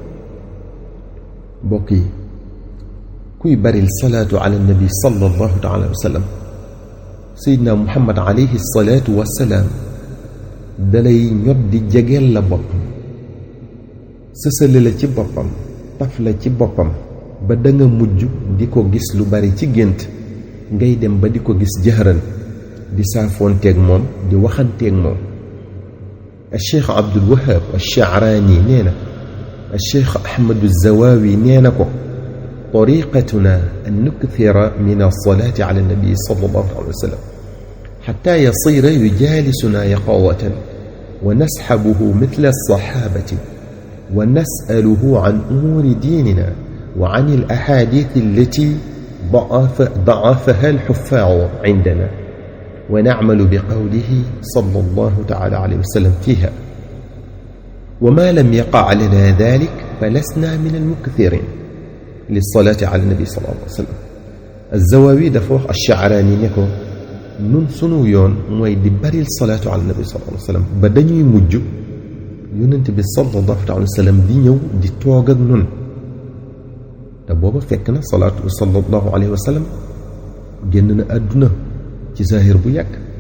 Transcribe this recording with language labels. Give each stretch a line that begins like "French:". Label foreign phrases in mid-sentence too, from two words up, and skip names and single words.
Wolof: mbokk yi kuy baril
Arabic: الصلاة على النبي صلى الله عليه وسلم
Wolof: seydina muhammad
Arabic: عليه الصلاة والسلام
Wolof: dalay ñot di jegeel la boppam sësale la ci boppam taf la ci boppam ba danga mujj di ko gis lu bari ci gént ngay dem ba di ko gis jëhëran di saafoonteeg moom di waxanteeg moom. Cheikh Abdul Wahab Ash-Sha'rani nee na Cheikh Ahmadu Zawawi nee na ko
Arabic: طريقتنا أن نكثر من الصلاة على النبي صلى الله عليه وسلم حتى يصير يجالسنا يقظة ونسحبه مثل الصحابة ونسأله عن أمور ديننا وعن الأحاديث التي ضعفها الحفاظ عندنا ونعمل بقوله صلى الله تعالى عليه وسلم فيها وما لم يقع لنا ذلك فلسنا من المكثرين للصلاة على النبي صلى الله عليه وسلم.
Wolof: الزواوي dafa wax Ash-Sha'rani ne ko nun sunu yoon mooy di baril
Arabic: الصلاة على النبي صلى الله عليه وسلم
Wolof: ba dañuy mujj yonent bi sallallahu alayhi wa sallam di ñëw di toog ak nun te booba fekk na
Arabic: الصلاة صلى الله عليه وسلم
Wolof: génn na àdduna ci zahir bu yàgg.